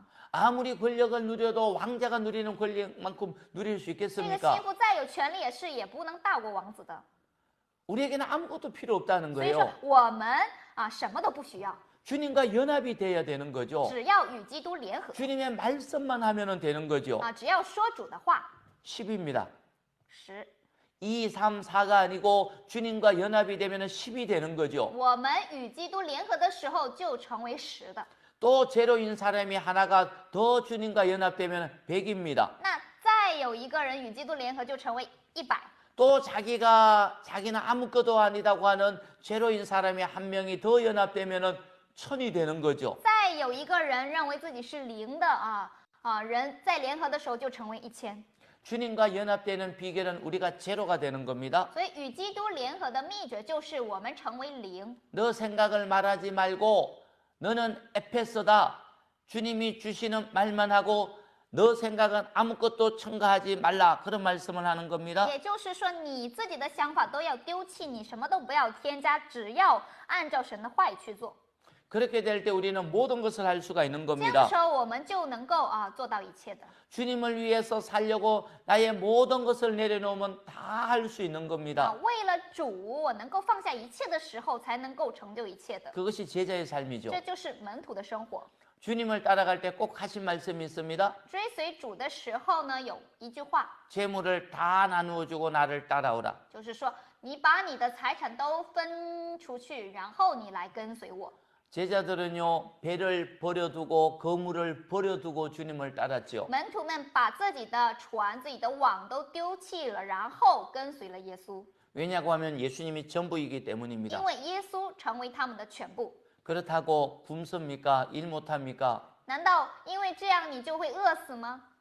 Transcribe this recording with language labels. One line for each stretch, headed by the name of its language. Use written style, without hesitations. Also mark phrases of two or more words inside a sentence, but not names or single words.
Korean: 아무리 권력을 누려도 왕자가 누리는 권력만큼 누릴 수
Chinese: 那个
Korean: 있겠습니까?
Chinese: 心腹再有权利，也不能大过王子的。
Korean: 우리에게는 아무것도 필요 없다는
Chinese: 所以说
Korean: 거예요.
Chinese: 我们什么都不需要，
Korean: 주님과 연합이 돼야 되는 거죠.
Chinese: 只要与基督联合
Korean: 주님의 말씀만 하면 되는 거죠.
Chinese: 只要说主的话。
Korean: 10입니다.
Chinese: 10，
Korean: 2, 3, 4가 아니고 주님과 연합이 되면 10이 되는 거죠.
Chinese: 我们与基督联合的时候就成为10的。
Korean: 또 제로인 사람이 하나가 더 주님과 연합되면 100입니다.
Chinese: 那再有一个人与基督联合，就成为100。
Korean: 또 자기는 아무것도 아니다고 하는 제로인 사람이 한 명이 더 연합되면 천이 되는 거죠.
Chinese: 再有一个人认为自己是零的人在联合的时候就成为1000。
Korean: 주님과 연합되는 비결은 우리가 제로가 되는 겁니다.
Chinese: 所以与基督联合的秘诀就是我们成为零。
Korean: 너 생각을 말하지 말고 너는 에페소다. 주님이 주시는 말만 하고 너 생각은 아무것도 첨가하지 말라. 그런 말씀을 하는 겁니다.
Chinese: 也就是说，你自己的想法都要丢弃，你什么都不要添加，只要按照神的话语去做。
Korean: 그렇게 될 때 우리는 모든 것을 할 수가 있는
Chinese: 这样的
Korean: 겁니다.
Chinese: 时候，我们就能够做到一切的。
Korean: 주님을 위해서 살려고 나의 모든 것을 내려놓으면 다 할 수 있는 겁니다.
Chinese: 为了主，我能够放下一切的时候，才能够成就一切的。
Korean: 그것이 제자의 삶이죠.
Chinese: 这就是门徒的生活。
Korean: 주님을 따라갈 때 꼭 하신 말씀이 있습니다.
Chinese: 追随主的时候呢，有一句话，
Korean: 재물을 다 나누어 주고 나를 따라오라.
Chinese: 就是说，你把你的财产都分出去，然后你来跟随我。
Korean: 제자들은요, 배를 버려두고 거물을 버려두고 주님을 따랐죠.
Chinese: 门徒们把自己的船、自己的网都丢弃了，然后跟随了耶稣，
Korean: 왜냐고 하면 예수님이 전부이기 때문입니다.
Chinese: 因为耶稣成为他们的全部。
Korean: 그렇다고 굶습니까? 일 못합니까?
Chinese: 难道因为这样你就会饿死吗？